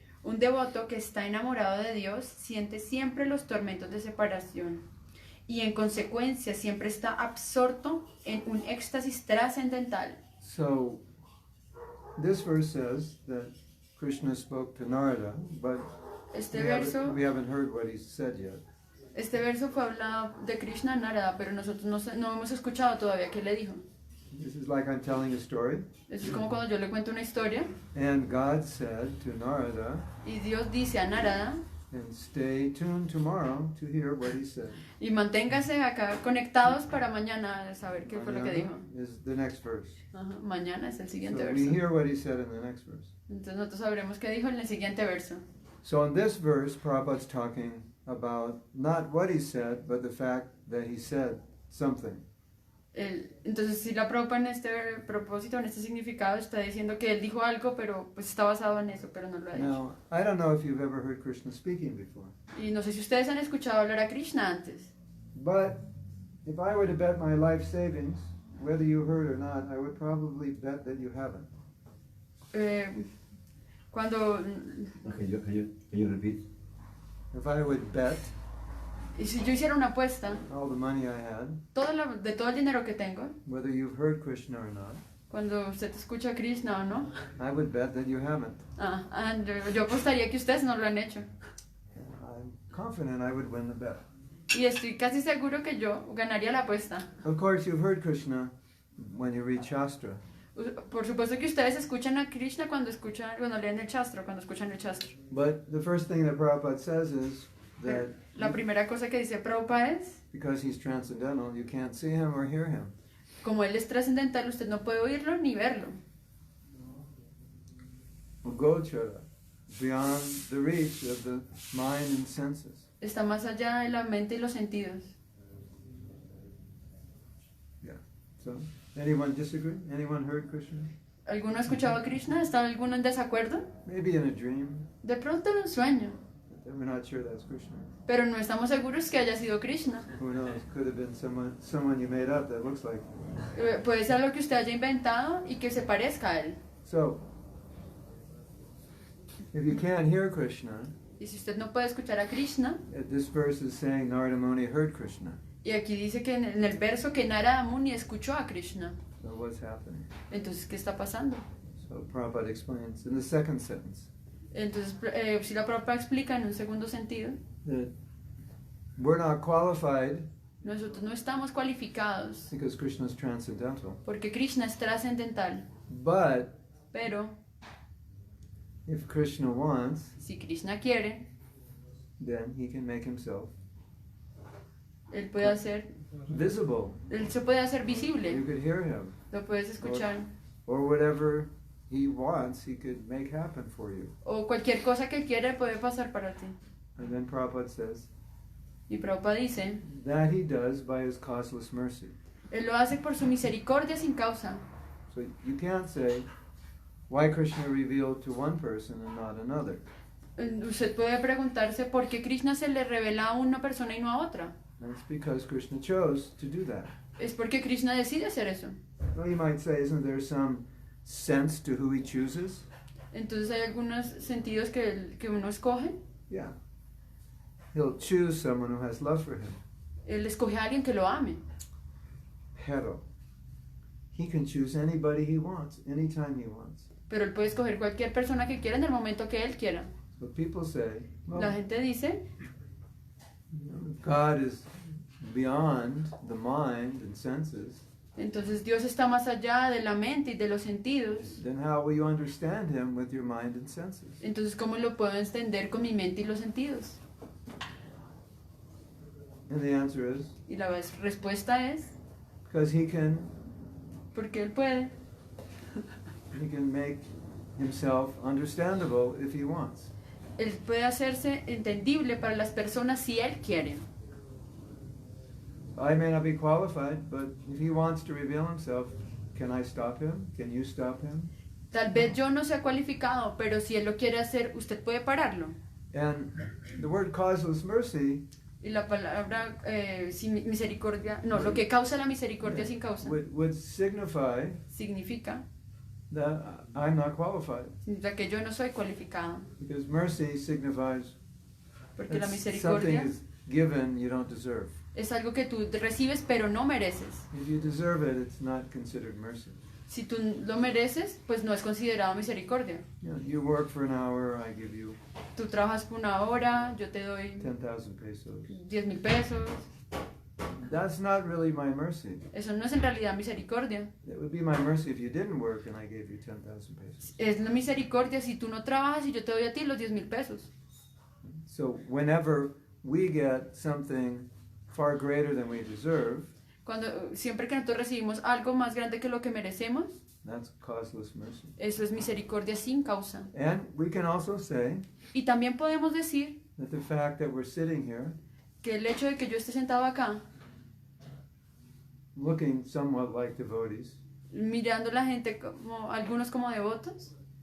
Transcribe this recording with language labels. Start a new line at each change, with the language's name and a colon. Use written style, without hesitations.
Spanish: Un devoto que está enamorado de Dios siente siempre los tormentos de separación y en consecuencia siempre está absorto en un éxtasis trascendental.
English: So, this verse says that Krishna spoke to Narada, but we haven't heard what he said yet.
Spanish: Este verso fue hablado de Krishna a Narada, pero nosotros no hemos escuchado todavía qué le dijo.
English: This is like I'm telling a story.
Spanish: Eso es como cuando yo le cuento una historia
English: And God said to Narada,
Spanish: y Dios dice a Narada,
English: and stay tuned tomorrow to hear what he said.
Spanish: y manténgase acá conectados para mañana saber qué fue lo que dijo.
English: Is the next verse.
Spanish: Ajá, mañana es el siguiente
English: So we
Spanish: verso.
English: hear what he said in the next verse.
Spanish: Entonces nosotros sabremos qué dijo en el siguiente verso.
English: So in this verse, Prabhupada's talking about not what he said, but the fact that he said something.
Spanish: Entonces si la Prabhupada en este propósito, en este significado, está diciendo que él dijo algo, pero pues está basado en eso, pero no lo ha dicho.
English: Now, I don't know if you've ever heard Krishna speaking before,
Spanish: Y no sé si ustedes han escuchado hablar a Krishna antes,
English: but if I were to bet my life savings, whether you heard or not, I would probably bet that you haven't.
Spanish: cuando,
English: Can you repeat? If I would bet
Spanish: y si yo hiciera una apuesta,
English: all the money I had,
Spanish: de todo el dinero que tengo,
English: whether you've heard Krishna or not,
Spanish: cuando usted escucha a Krishna o no,
English: I would bet that you haven't.
Spanish: yo apostaría que ustedes no lo han hecho.
English: I'm confident I would win the bet.
Spanish: Y estoy casi seguro que yo ganaría la apuesta.
English: Of course, you've heard Krishna when you read Shastra.
Spanish: Por supuesto que ustedes escuchan a Krishna cuando leen el Shastra, cuando escuchan el Shastra.
English: But the first thing that Prabhupada says is that
Spanish: La primera cosa que dice Prabhupada es,
English: because he's transcendental, you can't see him or hear him.
Spanish: como él es trascendental, usted no puede oírlo ni verlo.
English: Gochara, beyond the reach of the mind and senses.
Spanish: Está más allá de la mente y los sentidos.
English: Yeah. So, anyone disagree? Anyone heard Krishna?
Spanish: ¿Alguno ha escuchado a Krishna? ¿Está alguno en desacuerdo?
English: Maybe in a dream,
Spanish: De pronto en un sueño,
English: but we're not sure that's Krishna.
Spanish: pero no estamos seguros que haya sido Krishna.
English: Who knows? Could have been someone you made up that looks like him.
Spanish: Puede ser algo que usted haya inventado y que se parezca a él.
English: So, if you can't hear Krishna,
Spanish: Y si usted no puede escuchar a Krishna,
English: this verse is saying Narada Muni heard Krishna.
Spanish: y aquí dice que en el verso que Narada Muni escuchó a Krishna.
English: So what's happening?
Spanish: Entonces, ¿qué está pasando?
English: So Prabhupada explains in the second sentence
Spanish: Entonces, si la Prabhupada explica en un segundo sentido,
English: that we're not qualified
Spanish: nosotros no estamos cualificados
English: because Krishna is transcendental.
Spanish: porque Krishna es trascendental.
English: But
Spanish: Pero
English: if Krishna wants,
Spanish: si Krishna quiere,
English: then he can make himself
Spanish: él puede hacer,
English: visible.
Spanish: él se puede hacer
English: You
Spanish: visible,
English: could hear him.
Spanish: lo puedes escuchar.
English: Or whatever he wants, he could make happen for you.
Spanish: O cualquier cosa que quiera puede pasar para ti.
English: And then Prabhupada says
Spanish: Y Prabhupada dice,
English: that he does by his causeless mercy.
Spanish: él lo hace por su misericordia sin causa.
English: So you can't say, why Krishna revealed to one person and not another?
Spanish: Usted puede preguntarse por qué Krishna se le revela a una persona y no a otra.
English: That's because Krishna chose to do that.
Spanish: Es porque Krishna decide hacer eso.
English: Well, you might say, isn't there some sense to who he chooses?
Spanish: Entonces hay algunos sentidos que uno escoge.
English: Yeah. He'll choose someone who has love for him.
Spanish: Él escoge a alguien que lo ame. Pero
English: he can choose anybody he wants, anytime he wants.
Spanish: Pero él puede escoger cualquier persona que quiera en el momento que él quiera.
English: So people say, well,
Spanish: La gente dice,
English: God is beyond the mind and senses.
Spanish: entonces Dios está más allá de la mente y de los sentidos.
English: Then how will you understand him with your mind and senses?
Spanish: Entonces, ¿cómo lo puedo entender con mi mente y los sentidos?
English: And the answer is,
Spanish: Y la respuesta es,
English: because he can
Spanish: porque él puede.
English: make himself understandable if he wants.
Spanish: Él puede hacerse entendible para las personas si él quiere.
English: I may not be qualified, but if he wants to reveal himself, can I stop him? Can you stop him?
Spanish: Tal vez yo no sea cualificado, pero si él lo quiere hacer, ¿usted puede pararlo?
English: And the word causeless mercy
Spanish: Y la palabra sin misericordia, no, lo que causa la misericordia sin causa,
English: would signify
Spanish: significa
English: that I'm not qualified.
Spanish: que yo no soy cualificado.
English: Because mercy signifies
Spanish: Porque la
English: that something
Spanish: misericordia
English: is given you don't deserve.
Spanish: es algo que tú recibes pero no mereces.
English: If you deserve it, it's not considered mercy.
Spanish: Si tú lo mereces, pues no es considerado misericordia.
English: You work for an hour, I give you
Spanish: Tú trabajas por una hora, yo te doy
English: 10,000 pesos.
Spanish: 10,000 pesos.
English: That's not really my mercy.
Spanish: Eso no es en realidad misericordia.
English: It would be my mercy if you didn't work and I gave you 10,000 pesos.
Spanish: Es la misericordia si tú no trabajas y yo te doy a ti los 10,000 pesos.
English: So whenever we get something far greater than we deserve,
Spanish: Siempre que nosotros recibimos algo más grande que lo que merecemos,
English: that's causeless mercy.
Spanish: eso es misericordia sin causa.
English: And we can also say
Spanish: Y también podemos decir
English: that the fact that we're sitting here
Spanish: que el hecho de que yo esté sentado acá,
English: looking somewhat like devotees,
Spanish: mirando a la gente como algunos como devotos,